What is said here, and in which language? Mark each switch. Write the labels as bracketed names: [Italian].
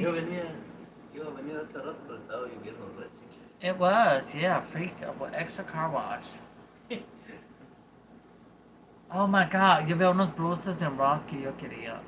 [Spanish] Yo venía, iba a venir hace rato, pero estaba lloviendo recio. [English] It was, yeah, freak, extra car wash. Oh my god, [Spanish] yo veo unos blusas en Ross que yo quería.